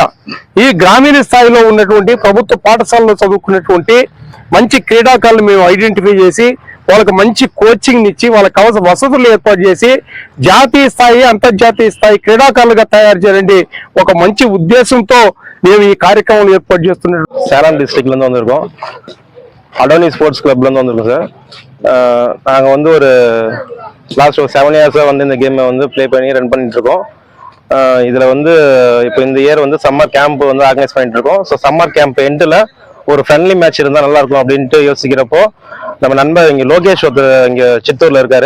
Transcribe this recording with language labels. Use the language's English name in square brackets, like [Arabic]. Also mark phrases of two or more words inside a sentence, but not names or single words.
[Telugu] ఈ గ్రామీణ స్థాయిలో ఉన్నటువంటి ప్రభుత్వ పాఠశాలలో చదువుకున్నటువంటి మంచి క్రీడాకారులు మేము ఐడెంటిఫై చేసి వాళ్ళకి మంచి కోచింగ్ ఇచ్చి వాళ్ళకి కావాల్సిన వసతులు ఏర్పాటు చేసి జాతీయ స్థాయి అంతర్జాతీయ స్థాయి క్రీడాకారులుగా తయారు చేయండి ఒక మంచి ఉద్దేశంతో మేము ఈ కార్యక్రమం ఏర్పాటు చేస్తున్నాం. [Tamil] சேலம் டிஸ்ட்ரிக்ட்ல இருந்து வந்திருக்கோம். அடோனி ஸ்போர்ட்ஸ் கிளப்ல இருந்து வந்திருக்கோம் சார். நாங்கள் வந்து ஒரு லாஸ்ட் ஒரு 7 இயர்ஸாக வந்து இந்த கேமை வந்து ப்ளே பண்ணி ரன் பண்ணிட்டு இருக்கோம். இதில் வந்து இப்போ இந்த இயர் வந்து [English] summer camp [Tamil] வந்து ஆர்கனைஸ் பண்ணிட்டு இருக்கோம். ஸோ [English] summer camp [Tamil] எண்டில் ஒரு [English] friendly match [Tamil] இருந்தால் நல்லா இருக்கும் அப்படின்ட்டு யோசிக்கிறப்போ நம்ம நண்பர் இங்கே லோகேஷ் ஒருத்தர் இங்கே சித்தூரில் இருக்காரு.